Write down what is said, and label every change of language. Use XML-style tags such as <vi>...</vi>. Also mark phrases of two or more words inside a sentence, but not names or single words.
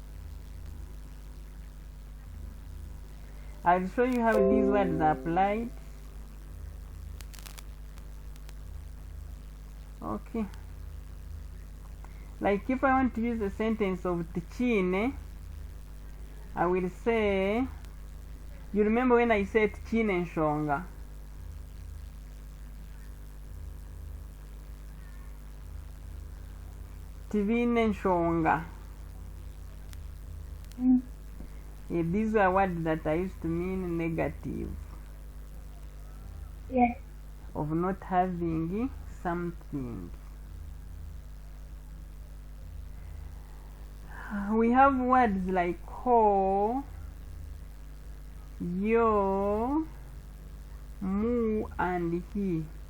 <en>I'll show you how these words are applied. Okay. Like if I want to use a sentence of tichine, I will say, you remember when I said</en> <nyn>tichine nshonga? Tivine nshonga.</nyn> <en>Yeah, these are words that I used to mean negative. Yes. Of not having something. We have words like ho, yo, mu, and he.</en>